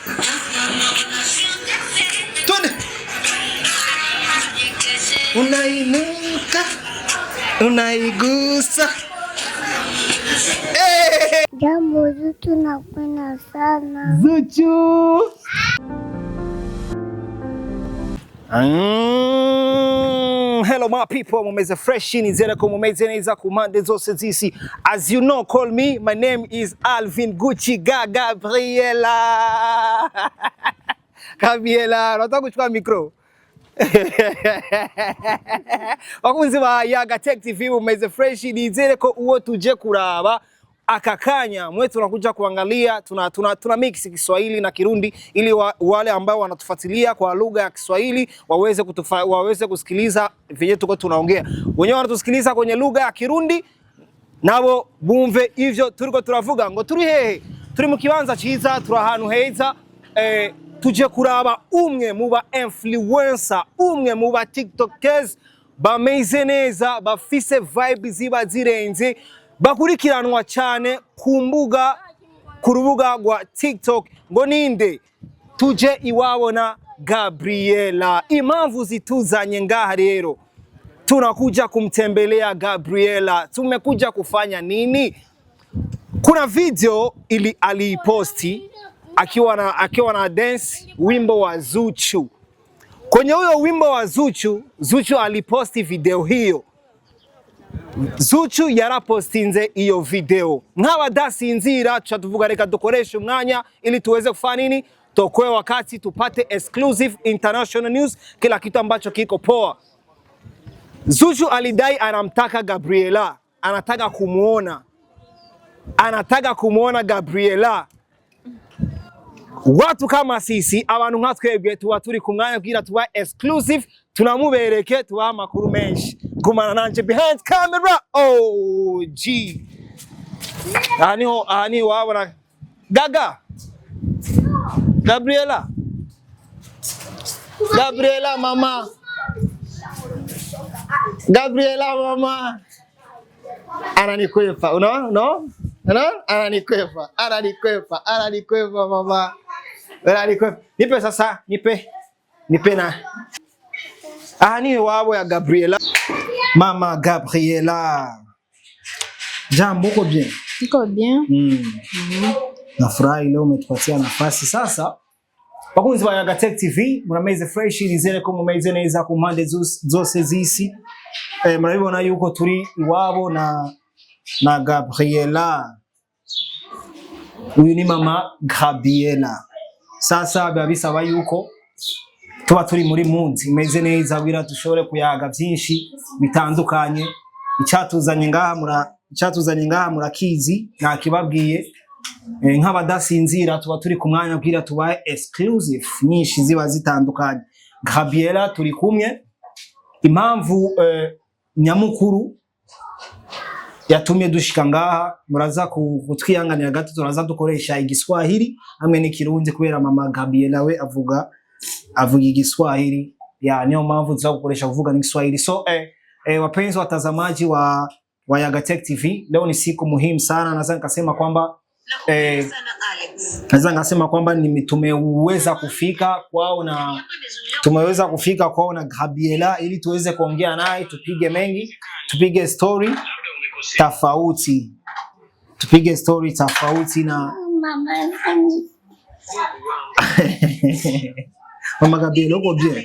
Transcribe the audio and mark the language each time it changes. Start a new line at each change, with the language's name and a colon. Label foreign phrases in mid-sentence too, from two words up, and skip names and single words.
Swahili: Twende. Unainuka, unaigusa. Jambo Zuchu, napenda sana. Zuchu.
English: Hello my people,
Rundi: mumeze fresh ni zera ko mumeze neza kumande zose zisi.
English: As you know, call me, my name is Alvin Gucci Gabriela. Gabriela,
Swahili: nataka kuchukua micro. Wakunzi ba Yaga Tech TV,
Rundi: mumeze fresh ni zera ko uwo tuje kuraba akakanya mwetu
Swahili: tunakuja kuangalia, tuna mix Kiswahili na Kirundi ili wale ambao wanatufuatilia kwa lugha ya Kiswahili waweze kusikiliza vile tuko tunaongea. Wenyewe wanatusikiliza kwenye lugha ya Kirundi
Rundi: nabo bumve ivyo turiko turavuga ngo turi hehe, turi mu kibanza ciza, turi ahantu heza, tuje kuraba umwe mu ba influencer, umwe mu ba TikTokers bameze neza, bafise vibe ziba zirenze, bakurikiranwa cyane ku rubuga rwa TikTok. Ngo ninde? Tuje iwabo na Gabriela. Impamvu zituzanye ngaha rero,
Swahili: tunakuja kumtembelea Gabriela. Tumekuja kufanya nini? Kuna video ili aliposti akiwa na dance wimbo wa Zuchu. Kwenye huyo wimbo wa Zuchu aliposti video hiyo.
Rundi: Zuchu yarapostinze iyo video. Nk'abadasinzira tuvuga reka dukoresha umwanya
Swahili: ili tuweze kufanya nini? Tokwe wakati tupate
English: exclusive international news,
Swahili: kila kitu ambacho kiko poa. Zuchu alidai anamtaka Gabriela, anataka kumuona Gabriela. Watu kama sisi
Rundi: abantu nka twebwe tuba turi ku mwanya kugira tuba exclusive, tunamubereke tuba amakuru menshi. Gumana nanje
English: behind camera.
Rundi: G.
Swahili: Ani wabona Gaga. Gabriela mama. Gabriela mama. Ananikwepa, no? Ananikwepa mama. Nipe sasa, nipe na. Ni wabo ya Gabriela. Mama Gabriela. Jambo, uko bien? Uko bien. Nafurahi leo umetupatia nafasi sasa.
Rundi: Bakunzi ba Yaga Tech TV, mnameze fresh nizere ko mumeze neza ku mpande zose zisi. Murabibona yuko turi iwabo na Gabriela. Uyu ni mama Gabriela. Sasa babisaba yuko tuba turi muri munsi imeze neza kugira dushobore kuyaga byinshi bitandukanye. Icyatuzanye ngaha murakizi nakibabwiye. Nk'abadasinzira tuba turi ku mwanya kugira tubaye exclusive nyinshi ziba zitandukanye. Gabriela turi kumwe impamvu nyamukuru yatumye dushika ngaha, muraza kutwihanganira gato, turaza dukoresha igiswahili hamwe n'ikirundi kubera mama Gabriela we avuga igiswahili, niyo mpamvu tuza gukoresha kuvuga n'igiswahili.
Swahili: So wapenzi watazamaji wa Yaga Tech TV, leo ni siku muhimu sana. Naweza nikasema kwamba tumeweza kufika kwao na Gabriela ili tuweze kuongea naye, tupige story tofauti na Mama Gabriela, uko bien?